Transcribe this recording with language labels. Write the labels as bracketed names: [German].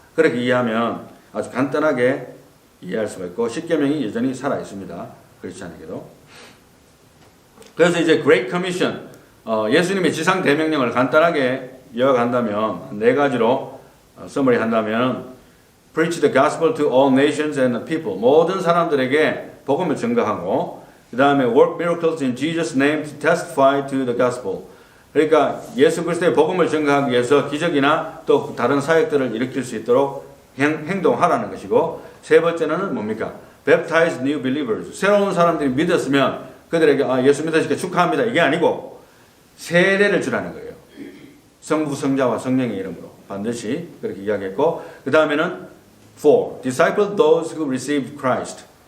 [Korean] 그렇게 이해하면 아주 간단하게 이해할 수가 있고 십계명이 여전히 살아 있습니다. 그렇지 않게도. 그래서 이제 Great Commission, 예수님의 지상 대명령을 간단하게 요약한다면 네 가지로 서머리 한다면 [English] Preach the gospel to all nations and people. [Korean] 모든 사람들에게 복음을 증거하고 그 다음에 [English] Work miracles in Jesus' name to testify to the gospel. [Korean] 그러니까 예수 그리스도의 복음을 증거하기 위해서 기적이나 또 다른 사역들을 일으킬 수 있도록 행동하라는 것이고 세 번째는 뭡니까? [English] Baptize new believers. [Korean] 새로운 사람들이 믿었으면 그들에게 예수 믿으시니까 축하합니다. 이게 아니고 세례를 주라는 거예요. 성부, 성자와 성령의 이름으로 반드시 그렇게 이야기했고 그 다음에는 [English] For disciple those who received Christ.